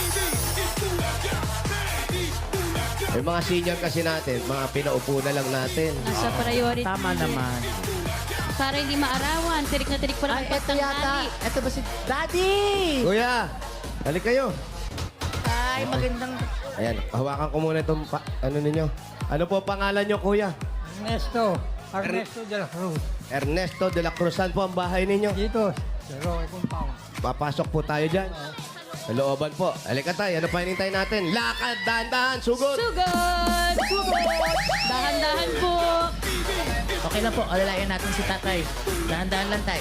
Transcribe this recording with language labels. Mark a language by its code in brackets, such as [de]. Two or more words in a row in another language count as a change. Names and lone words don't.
[tl] Yung mga senior kasi natin, mga pinaupo na lang natin. Nasa priority. Tama naman. Para hindi maarawan. Tirik na tirik pa Ay, naman eto yata. Eto ba si Daddy? Kuya, halik kayo. Ay, magandang... Ayan, hawakan ko muna itong ano ninyo. Ano po pangalan nyo, kuya? Ernesto de la Cruz. Ernesto de la Cruz. Saan po ang bahay ninyo? Dito, sa Roque Compound. Papasok po tayo dyan. Sa looban po. Halika tayo. Ano pa hinintay natin? Lakad, dahan-dahan, sugod. Sugod! Sugod! Dahan-dahan po. Okay lang po, alalayan natin si tatay. Dahan-dahan lang tayo.